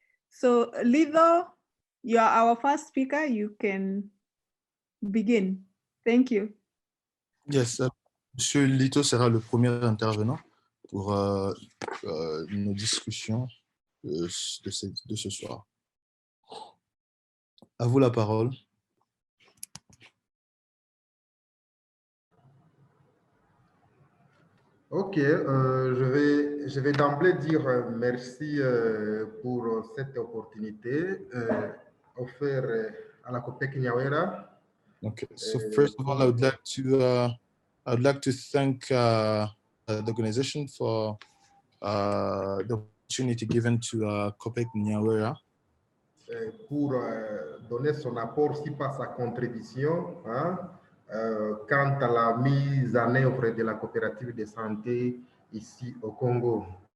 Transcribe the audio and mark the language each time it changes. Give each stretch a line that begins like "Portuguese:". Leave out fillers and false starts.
English: So Litho, you are our first speaker. You can begin. Thank you.
French: Yes, Monsieur Lito sera le premier intervenant pour nos discussions de ce soir. À vous la parole. Ok, je vais d'emblée dire merci pour cette opportunité offerte à la COPEC Nyawera.
English: Okay, so first of all, I would like to thank the organization for the opportunity given to COPEC Nyawera
French: pour donner son apport, si pas sa contribution, hein, quant à la mise en œuvre de la coopérative de santé ici au Congo.